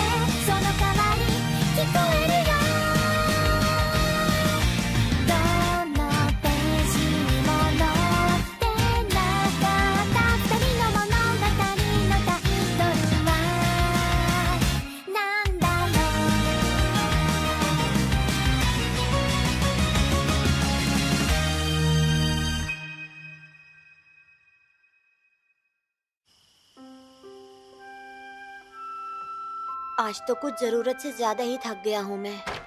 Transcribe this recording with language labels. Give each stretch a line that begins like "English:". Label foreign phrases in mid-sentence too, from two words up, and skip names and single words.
Japanese: その代わり聞こえるよ。どのページにも載ってなかった二人の物語のタイトルはなんだろう。
Hindi: आज तो कुछ जरूरत से ज्यादा ही थक गया हूँ मैं।